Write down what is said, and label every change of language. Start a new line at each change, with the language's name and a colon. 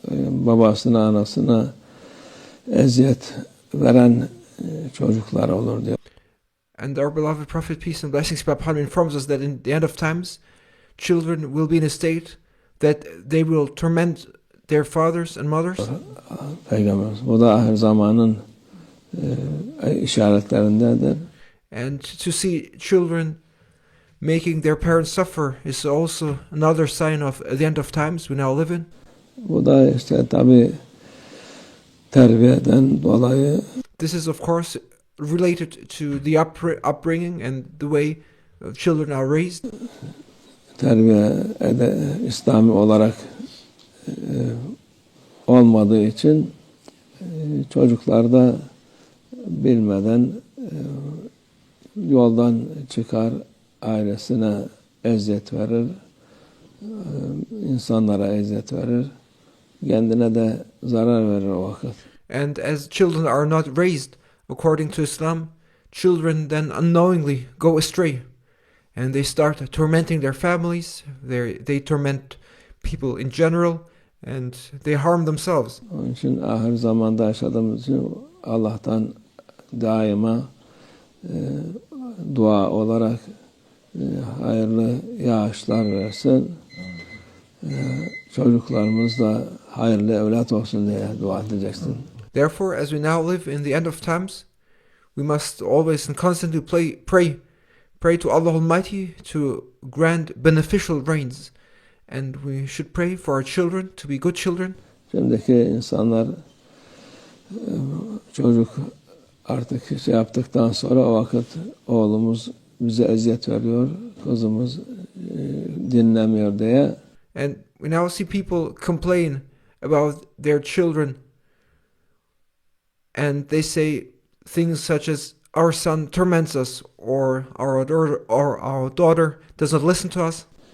Turkish: Babasına, anasına eziyet veren çocuklar olur diyor.
English: And our beloved Prophet, peace and blessings be upon him, informs us that in the end of times, children will be in a state that they will torment their fathers and mothers.
Turkish: Peygamber, bu da ahir zamanın işaretlerindendir.
English: And to see children making their parents suffer is also another sign of the end of times we now live in.
Turkish: Bu da işte tabii terbiyeden dolayı.
English: This is of course related to the upbringing and the way children are raised.
Turkish: Terbiye İslami olarak olmadığı için çocuklar da bilmeden yoldan çıkar, ailesine eziyet verir, insanlara eziyet verir, kendine de zarar verir o vakit.
English: And as children are not raised according to Islam, children then unknowingly go astray, and they start tormenting their families. They torment people in general, and they harm themselves.
Turkish: Onun için ahir zamanda yaşadığımız için Allah'tan daima dua olarak hayırlı yağışlar versin. Çocuklarımız da hayırlı evlat olsun diye dua edeceksin.
English: Therefore, as we now live in the end of times, we must always and constantly pray to Allah Almighty to grant beneficial rains, and we should pray for our children to be good children.
Turkish: Şimdiki insanlar çocuk artık şey yaptıktan sonra o vakit oğlumuz bize eziyet veriyor, kızımız dinlemiyor diye.
English: And we now see people complain about their children and they say things such as our son torments us, or our daughter does not listen to us.